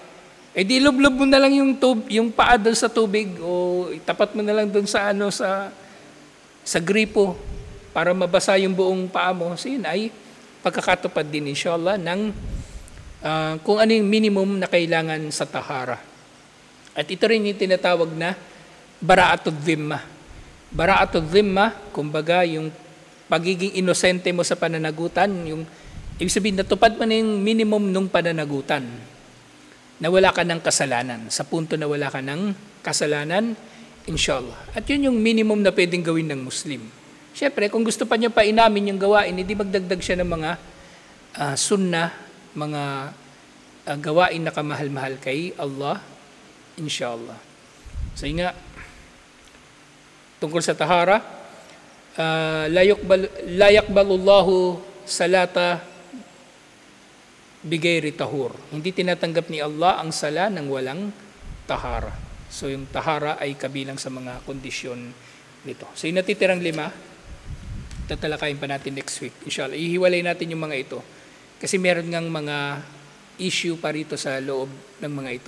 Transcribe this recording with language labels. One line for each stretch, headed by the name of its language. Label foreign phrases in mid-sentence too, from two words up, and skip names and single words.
Filipino: Di lublob mo na lang yung paa doon sa tubig o itapat mo na lang doon sa gripo para mabasa yung buong paa mo. So yun ay pagkakatupad din inshallah ng kung ano yung minimum na kailangan sa tahara. At ito rin yung tinatawag na
Arabic: براءة الذمة. براءة الذمة,
Filipino: kumbaga yung pagiging inosente mo sa pananagutan, yung ibig sabihin natupad mo na yung minimum nung pananagutan. Na wala ka ng kasalanan. Sa punto na wala ka ng kasalanan, inshallah. At yun yung minimum na pwedeng gawin ng Muslim. Siyempre, kung gusto pa niya pa inamin yung gawain, hindi magdagdag siya ng mga sunnah, mga gawain na kamahal-mahal kay Allah, inshallah. So yun nga, tungkol sa tahara,
Arabic: لا يقبل الله صلاة بغير طهور.
Filipino: Hindi tinatanggap ni Allah ang sala ng walang tahara. So yung tahara ay kabilang sa mga kondisyon nito. So yung natitirang 5, tatalakayin pa natin
English: next week.
Filipino: Inshallah, ihiwalay natin yung mga ito. Kasi meron ngang mga issue pa rito sa loob ng mga ito.